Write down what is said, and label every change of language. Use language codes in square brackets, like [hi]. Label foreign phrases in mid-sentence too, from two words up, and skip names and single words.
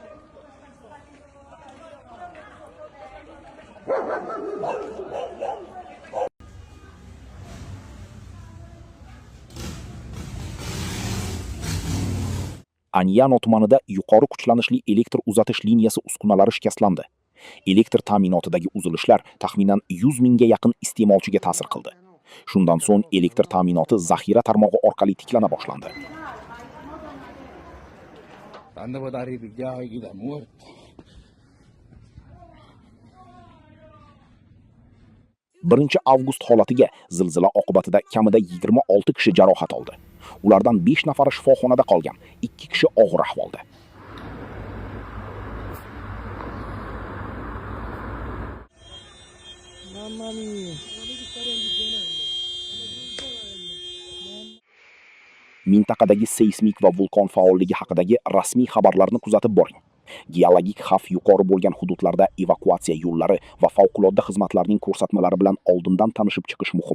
[uz] Anyano tumanida yuqori kuchlanishli elektr uzatish liniyasi uskunalari shikastlandi. Elektr ta'minotidagi uzilishlar taxminan 100 mingga yaqin iste'molchiga ta'sir qildi. Shundan so'ng elektr ta'minoti zaxira tarmog'i orqali tiklana boshlandi. [it] Quando può dare ripigliare chi da morto? [uz] 1-avgust holatiga zilzila oqibatida kamida 26 kishi jarohat oldi. Ulardan 5 nafari shifoxonada qolgan, 2 kishi og'ir ahvolda. [it] Mamma mia. [uz] Mintaqadagi seysmik va vulqon faolligi haqidagi rasmiy xabarlarni kuzatib boring. Geologik xavf yuqori bo'lgan hududlarda evakuatsiya yo'llari va favqulodda xizmatlarning ko'rsatmalari bilan oldindan tanishib chiqish muhim.